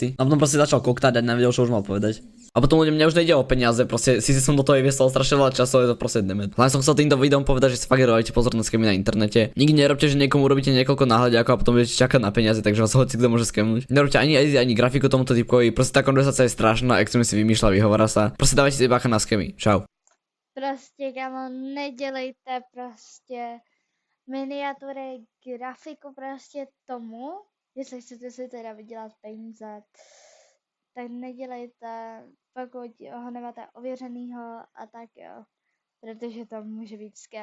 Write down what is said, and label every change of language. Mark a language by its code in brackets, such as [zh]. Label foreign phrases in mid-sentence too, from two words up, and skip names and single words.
[sk] A potom proste začal koktať a nevedel, čo už mal povedať. A potom ľuďom mne už nejde o peniaze, proste si som do toho vyslal strašne veľa času, je to proste demet. Len som chcel týmto videom povedať, že si fakt dávajte pozor na skémy na internete. Nikdy nerobte, že niekomu robíte niekoľko náhľadiakov a potom budete čakať na peniaze, takže vás hoci kto môže skemnúť. Nerobte ani grafiku tomuto typkovi, proste tá konverzácia je strašná, extrémne si vymýšľa, vyhovára sa. Proste dávajte si bacha na skémy. Čau. [cs] Prostě, kámo, nedělejte prostě miniatury, grafiku prostě tomu, jestli chcete si teda vydělat peníze, tak nedělejte, pokud ho nemáte ověřenýho a tak jo, protože to může být scam.